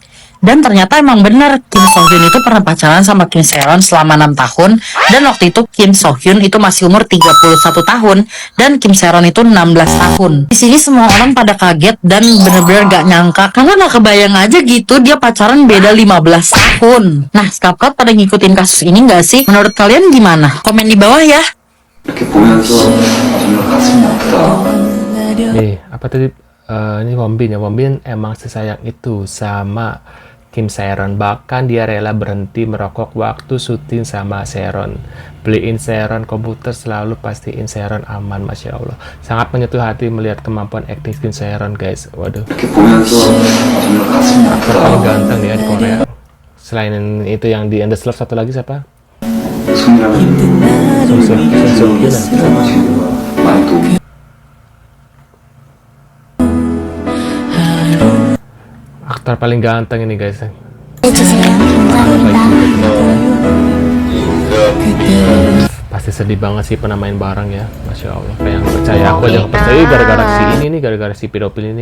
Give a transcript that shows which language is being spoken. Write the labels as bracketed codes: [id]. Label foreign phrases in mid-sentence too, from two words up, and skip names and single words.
[id] Dan ternyata emang benar Kim So-hyun itu pernah pacaran sama Kim Sae-ron selama 6 tahun dan waktu itu Kim So-hyun itu masih umur 31 tahun dan Kim Sae-ron itu 16 tahun. Di sini semua orang pada kaget dan bener-bener gak nyangka karena gak kebayang aja gitu dia pacaran beda 15 tahun. Nah, Skapkot pada ngikutin kasus ini gak sih? Menurut kalian gimana? Komen di bawah ya. [ko] 이렇게 보면서 정말 가슴이 아프다. [id] Nih, apa tadi? Ini Wonbin ya. Wonbin emang sesayang itu sama Kim Sae-ron. Bahkan dia rela berhenti merokok waktu syuting sama Sae-ron. Beliin Sae-ron komputer, selalu pastiin Sae-ron aman. [ar] ما شاء الله. [id] Sangat menyentuh hati melihat kemampuan acting Kim Sae-ron guys. Waduh. [ko] 이렇게 보면서 정말 가슴이 [id] Aktor paling [ko] 아프다. [id] ganteng ya di Korea. Selain itu yang di Endless Love, satu lagi siapa? [ko] 손이라는 [id] Soo-hyun. [ko] 친구가 많이 도움이 [id] Aktor paling ganteng ini guys. Pasti sedih banget sih pernah main bareng ya. [ar] ما شاء الله. [id] Kayak yang percaya, aku aja nggak percaya gara-gara si ini nih, gara-gara si pedofil ini.